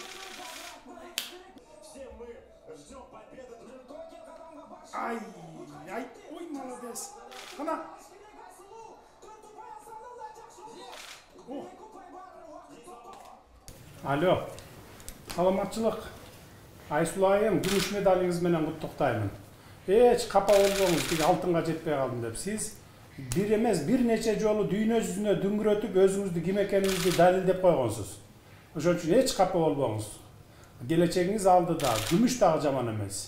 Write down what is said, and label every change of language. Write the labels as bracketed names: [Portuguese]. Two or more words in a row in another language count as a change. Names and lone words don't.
[Russian] Все мы ждем победы. Ай, ой, молодец. Ана. [Kyrgyz] Алло. Саламатчылык. Айсұлу айым, күмүш медалыңыз менен куттуктаймын. Эч капа болбоңуз, тиги алтынга жетпей калдым деп. Сиз бир эмес, бир нече жолу дүйнө жүзүнө дүңгүрөтүп өзүңүздү ким экениңизди далилдеп койгонсуз. Ошон үчүн эч капа болбоңуз. Келечегиңиз алдыда, күмүш дагы жаман эмес.